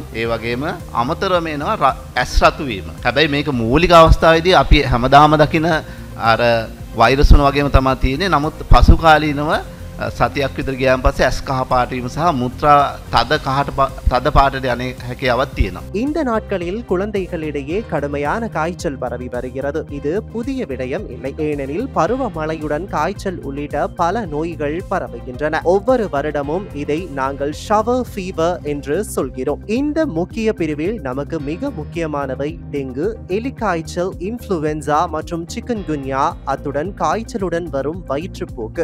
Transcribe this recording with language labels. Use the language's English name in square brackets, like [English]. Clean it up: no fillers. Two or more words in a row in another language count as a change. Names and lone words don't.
[Sinhala] ඒ වගේම අමතරව මේනවා ඇස් රතු වීම. හැබැයි මේක මූලික අවස්ථාවේදී අපි හැමදාම දකින අර වෛරස් වුණ වගේම තමයි තියෙන්නේ. නමුත් පසු කාලීනව සතියක් විතර ගියාන් පස්සේ ඇස් කහ පාට වීම සහ මුත්‍රා තද පාටට යන හැකියාවක් තියෙනවා. [Tamil] இந்த நாட்களில் குழந்தைகளிடையே கடுமையான காய்ச்சல் பரவி வருகிறது. இது புதிய விடயம் இல்லை. ஏனெனில் பருவமழையுடன் காய்ச்சல் உள்ளிட்ட பல நோய்கள் பரவுகின்றன. ஒவ்வொரு வருடமும் இதை நாங்கள் [English] shower fever [Tamil] என்று சொல்கிறோம். இந்த முக்கிய பிரிவில் நமக்கு மிக முக்கியமானவை டெங்கு, எலிக்காய்ச்சல், இன்ஃப்ளூவென்சா மற்றும் சிக்கன்குன்யா, அத்துடன் காய்ச்சலுடன் வரும் வயிற்றுப்போக்கு.